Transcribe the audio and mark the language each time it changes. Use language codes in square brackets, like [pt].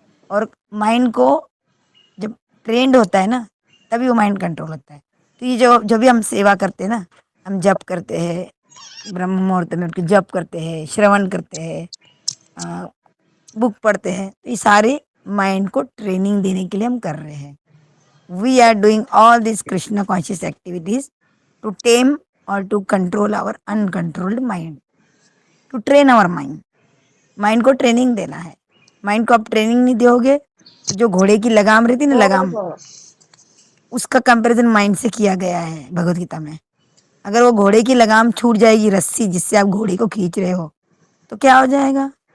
[hi] और माइंड को जब ट्रेंड होता है ना, तभी वो माइंड कंट्रोल होता है। तो ये जो भी हम सेवा करते हैं ना, हम जप करते हैं, ब्रह्म मुहूर्त में उठ के जप करते हैं, श्रवण करते हैं, बुक पढ़ते हैं, तो ये सारे माइंड को ट्रेनिंग देने के लिए हम कर रहे हैं। [en] we are doing all these Krishna conscious activities to tame or to control our uncontrolled mind, to train our mind. [hi] Mind को ट्रेनिंग देना है. माइंड को आप ट्रेनिंग नहीं दोगे तो जो घोड़े की लगाम रहती है ना, लगाम, उसका कंपैरिजन माइंड से किया गया है भगवत गीता में. अगर वो घोड़े की लगाम छूट जाएगी, रस्सी जिससे आप घोड़े को खींच रहे हो, तो क्या हो जाएगा?